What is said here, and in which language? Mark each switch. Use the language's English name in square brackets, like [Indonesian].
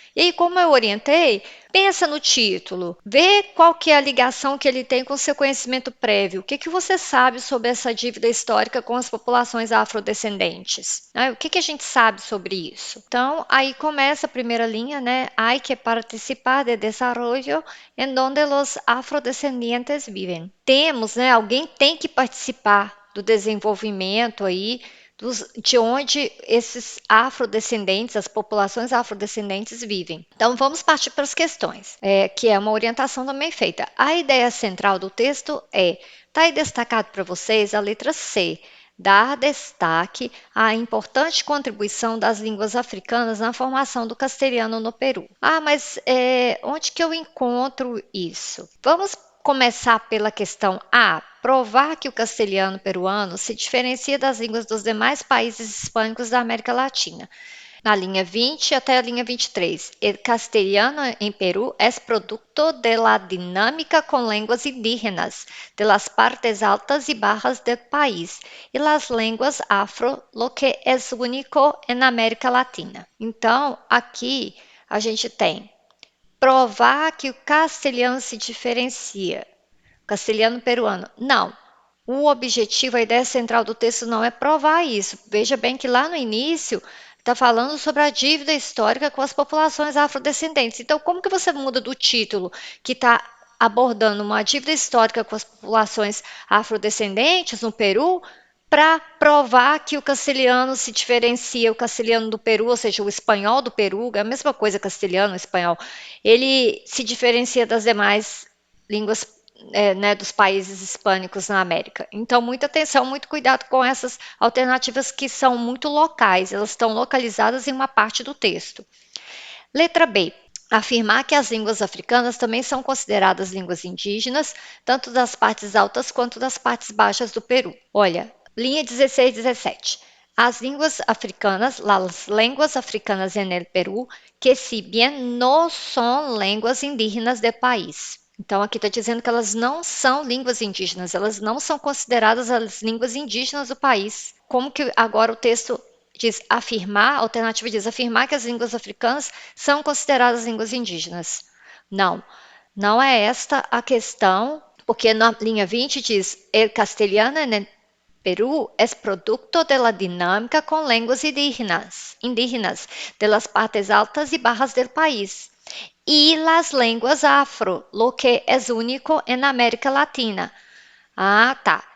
[Portuguese] E aí, como eu orientei, pensa no título, vê qual que é a ligação que ele tem com o seu conhecimento prévio. O que, que você sabe sobre essa dívida histórica com as populações afrodescendentes? O que, que a gente sabe sobre isso? Então, aí começa a primeira linha, né? [Spanish] Hay que participar de desarrollo en donde los afrodescendientes viven. [Portuguese] Temos, né? Alguém tem que participar do desenvolvimento aí de onde esses afrodescendentes, as populações afrodescendentes vivem. Então, vamos partir para as questões, que é uma orientação também feita. A ideia central do texto está aí destacado para vocês a letra C, dar destaque à importante contribuição das línguas africanas na formação do castelhano no Peru. Mas onde que eu encontro isso? Vamos começar pela questão A, provar que o castelhano peruano se diferencia das línguas dos demais países hispânicos da América Latina. Na linha 20 até a linha 23. [Spanish] El castellano en Perú es producto de la dinámica con lenguas indígenas de las partes altas y bajas del país y las lenguas afro, lo que es único en América Latina. [Portuguese] Então, aqui a gente tem provar que o castelhano se diferencia. Castelhano peruano. Não. O objetivo, a ideia central do texto não é provar isso. Veja bem que lá no início está falando sobre a dívida histórica com as populações afrodescendentes. Então, como que você muda do título que está abordando uma dívida histórica com as populações afrodescendentes no Peru para provar que o castelhano se diferencia, o castelhano do Peru, ou seja, o espanhol do Peru, é a mesma coisa castelhano, espanhol, ele se diferencia das demais línguas né, dos países hispânicos na América. Então, muita atenção, muito cuidado com essas alternativas que são muito locais, elas estão localizadas em uma parte do texto. Letra B. Afirmar que as línguas africanas também são consideradas línguas indígenas, tanto das partes altas quanto das partes baixas do Peru. Olha, linha 16 e 17. As línguas africanas, [Spanish] las lenguas africanas en el Perú, que si bien no son lenguas indígenas del país. [Portuguese] Então, aqui está dizendo que elas não são línguas indígenas, elas não são consideradas as línguas indígenas do país. Como que agora o texto diz afirmar, a alternativa diz afirmar que as línguas africanas são consideradas línguas indígenas? Não, não é esta a questão, porque na linha 20 diz [Spanish] el castelhano en Perú es producto de la dinámica con lenguas indígenas de las partes altas y bajas del país y las lenguas afro, lo que es único en América Latina. [Portuguese] Tá.